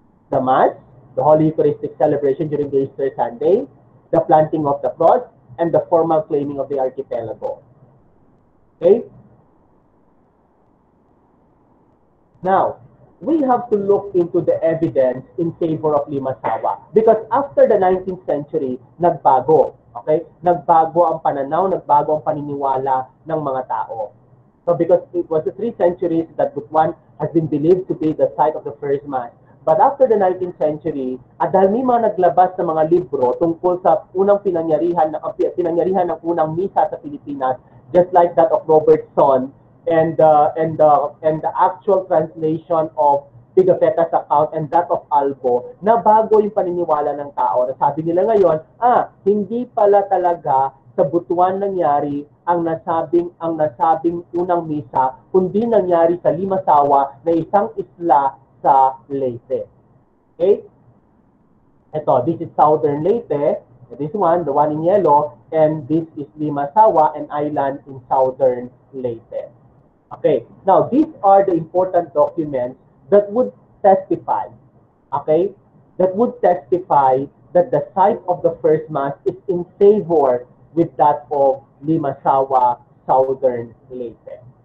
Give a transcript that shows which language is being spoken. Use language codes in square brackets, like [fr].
[en] The Mass, the Holy Eucharistic celebration during the Easter Sunday, the planting of the cross, and the formal claiming of the archipelago. Okay? Now, we have to look into the evidence in favor of Limasawa. Because after the 19th century, [tl] nagbago. [en] Okay? [tl] Nagbago ang pananaw, nagbago ang paniniwala ng mga tao. [en] So because it was the 3 centuries that Butuan has been believed to be the site of the first Mass. But after the 19th century, [tl] at dahil may mga naglabas ng mga libro tungkol sa unang pinangyarihan ng unang misa sa Pilipinas, [en] just like that of Robertson, and the actual translation of Pigafetta's account and that of Albo, [tl] na bago yung paniniwala ng tao. Sabi nila ngayon, hindi pala talaga sa Butuan nangyari ang nasabing unang misa, kundi nangyari sa Limasawa na isang isla sa Leyte. [en] Okay? [tl] Ito, [en] this is Southern Leyte. This one, the one in yellow, and this is Limasawa, an island in Southern Leyte. Okay, now these are the important documents that would testify, okay, that would testify that the site of the first mass is in favor with that of Limasawa, Southern Leyte.